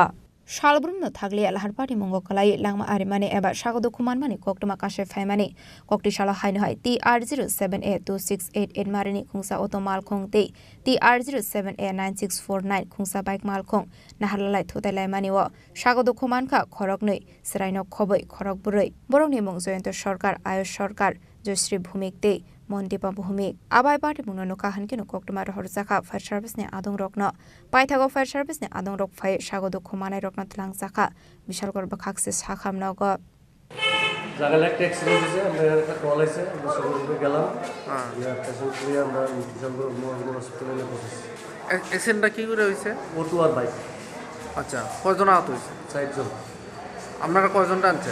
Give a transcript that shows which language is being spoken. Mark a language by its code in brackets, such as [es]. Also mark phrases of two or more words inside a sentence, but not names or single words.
[trp] Shalbrumno thagli alhar party mungo kalai langma arimani eba sagodu khuman mani koktuma kashe faimani kokti shala haino hai TR07A2688 marini khungsa auto malkhung te TR07A9649 khungsa bike malkhung na halalai thutalai mani wo sagodu khuman ka khorok nei sraino khoboi khorok buroi borongni mung Joyন্ত সরকার আয়ুষ সরকার জয়শ্রী ভূমিক te Mondipa Bhumik abai party mungno kahan kino koktuma horjaka [en] fire service [trp] ne adong rokno paithago [en] fire service [trp] ne adong rok phai sagodu khumane rokno tlang jaka Bishalgor bakhakse sakham nogo [bn] জায়গায় একটা অ্যাক্সিডেন্ট হয়েছে আমরা একটা কল আছে আমরা সবাই গেলাম ইয়া পেশেন্ট নিয়ে আমরা বিশালগড় মহানগর হসপিটালে পৌঁছেছি অ্যাক্সিডেন্টটা কি করে হয়েছে অটো আর বাইক আচ্ছা কয়জন আহত হয়েছে 4 জন আপনারা কয়জন টানছে